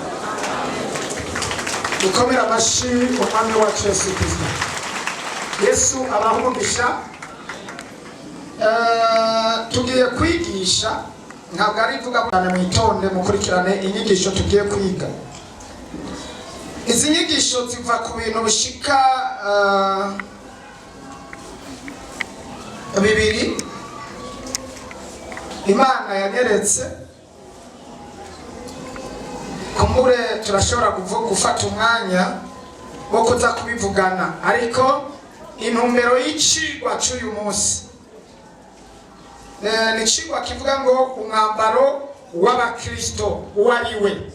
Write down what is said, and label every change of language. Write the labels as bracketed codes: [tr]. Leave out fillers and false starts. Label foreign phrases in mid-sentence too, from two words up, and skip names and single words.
[rn] Dukomera amashyi umwami wacu Yesu Kristo. Yesu abaha umugisha. Tugiye kwigisha, ntabwo ari vuga cyane, mwitonde mukurikirane inyigisho tugiye kwiga. Izi nyigisho ziva ku bintu bishika bibiri Imana yanyeretse. Kumbure turashobora gufata umwanya wo kuza kubivugana, ariko intumbero y'icigwa cy'uyu munsi ni icigwa kivuga ngo umwambaro w'abakristo uwo ari we.